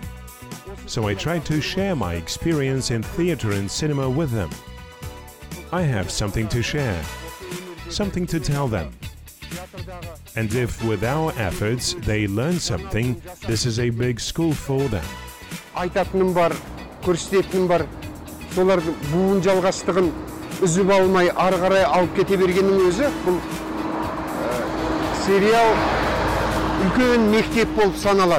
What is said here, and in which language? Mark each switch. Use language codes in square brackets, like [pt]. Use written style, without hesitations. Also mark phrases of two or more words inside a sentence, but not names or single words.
[en] So I tried to share my experience in theater and cinema with them. I have something to share, something to tell them. And if with our efforts they learn something, this is a big school for them. [kk] Айтатыным бар, көрсететінім бар. Солар буын жалғастығын үзіп алмай ары қарай алып кете бергеннің өзі, бұл сериал үлкен мектеп болып саналады.